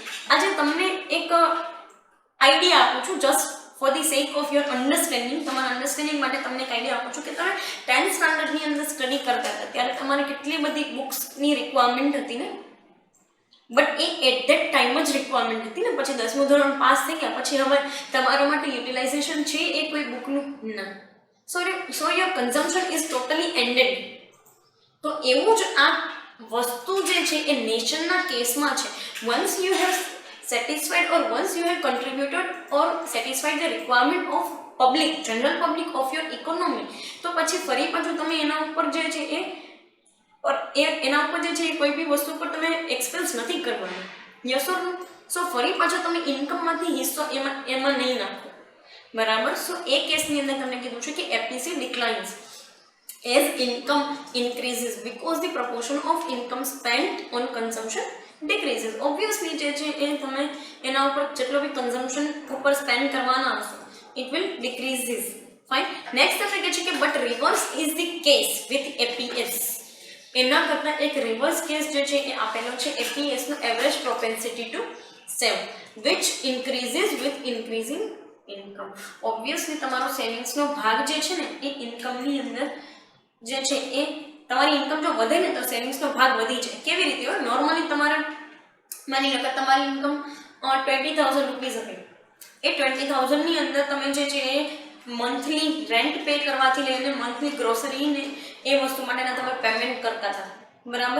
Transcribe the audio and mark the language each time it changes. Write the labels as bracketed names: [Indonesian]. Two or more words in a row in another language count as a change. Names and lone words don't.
[Gujarati] આજે તમને એક આઈડિયા આપું છું, [English] just for the sake of your understanding, [Gujarati] તમારા અન્ડરસ્ટેન્ડિંગ માટે તમને એક આઈડિયા આપું છું કે તમે 10th સ્ટાન્ડર્ડની અંદર સ્ટડી કરતા હતા ત્યારે તમારે કેટલી બધી બુક્સની રિક્વાયરમેન્ટ હતી ને, બટ એ [English] at that time [Gujarati] જ રિક્વાયરમેન્ટ હતી ને. પછી 10મું ધોરણ પાસ થઈ ગયા પછી હવે તમારા માટે યુટિલાઇઝેશન છે એ કોઈ બુકનું ના. [English] So your consumption is totally ended. [Gujarati] તો એવું જ આ વસ્તુ જે છે એ નેશનના કેસમાં છે. [English] once you have satisfied or once you have contributed or satisfied the requirement of public, general public of your economy, [Gujarati] તો પછી ફરી પાછું તમે એના ઉપર જે છે એના ઉપર જે છે કોઈ બી વસ્તુ પર તમે એક્સપેન્સ નથી કરવાનું. [English] yes or no? [Gujarati] સો ફરી પાછો તમે ઇન્કમમાંથી હિસ્સો એમાં નહીં નાખો, બરાબર. સો એ કેસની અંદર તમને કીધું છે કે [English] APC declines as income increases because the proportion of income spent on consumption decreases. [Gujarati] Obviously જે છે એ તમે એના ઉપર જેટલો બી કન્ઝમ્પશન ઉપર સ્પેન્ડ કરવાના હશો [English] it will decreases. [Gujarati] Fine. [English] Next [Gujarati] આપણે કહે છે કે [English] but reverse is the case with APS. [Gujarati] એના કરતાં એક રિવર્સ કેસ જે છે એ આપેલો છે APS નો [English] average propensity to save which increases with increasing income. [Gujarati] Obviously તમારો સેવિંગ્સનો ભાગ જે છે ને એ ઇન્કમની અંદર જે છે એ તમારી ઇન્કમ જો વધે ને તો સેવિંગ્સનો ભાગ વધી જાય. કેવી રીતે હોય? નોર્મલી તમારે માની લો કે તમારી ઇન્કમ 20,000 રૂપીઝ હતી, એ 20,000 ની અંદર તમે જે છે એ [English] monthly rent pay [Gujarati] કરવાથી લઈને મંથલી ગ્રોસરીને એ વસ્તુ માટેના તમે પેમેન્ટ કરતા હતા, બરાબર.